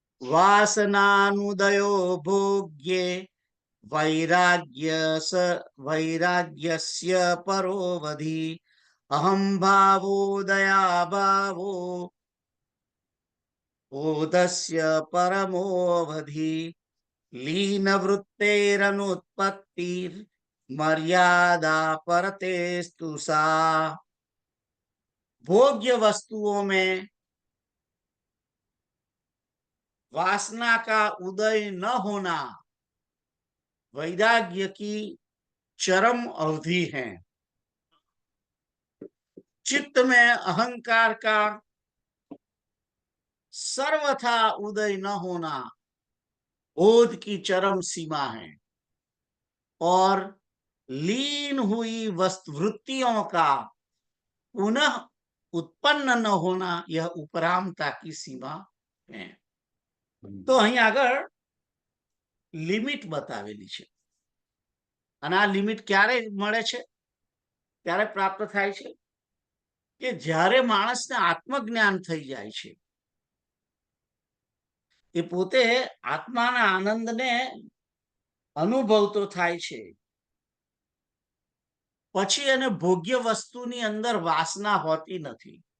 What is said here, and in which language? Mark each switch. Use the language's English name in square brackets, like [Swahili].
[Sanskrit] વાસનાનુદયો ભોગ્યે વૈરાગ્યસ્ય પરોવધિ અહમ ભાવોદયા ભાવો બોધસ્ય પરમોવધિ લીન વૃત્તેરનુત્પત્તિર मर्यादा परतेस्तु सा. [Hindi] भोग्य वस्तुओं में वासना का उदय न होना वैराग्य की चरम अवधि है. चित्त में अहंकार का सर्वथा उदय न होना बोध की चरम सीमा है और लीन हुई वृत्तियों का पुनः उत्पन्न न होना यह उपरामता की सीमा है. [Gujarati] तो અહીં આગળ લિમિટ બતાવેલી છે અને આ લિમિટ ક્યારે મળે છે, ક્યારે પ્રાપ્ત થાય છે કે જ્યારે માણસને આત્મજ્ઞાન થઈ જાય છે, એ પોતે આત્માના આનંદને અનુભવતો થાય છે, પછી એને ભોગ્ય વસ્તુની અંદર વાસના હોતી નથી.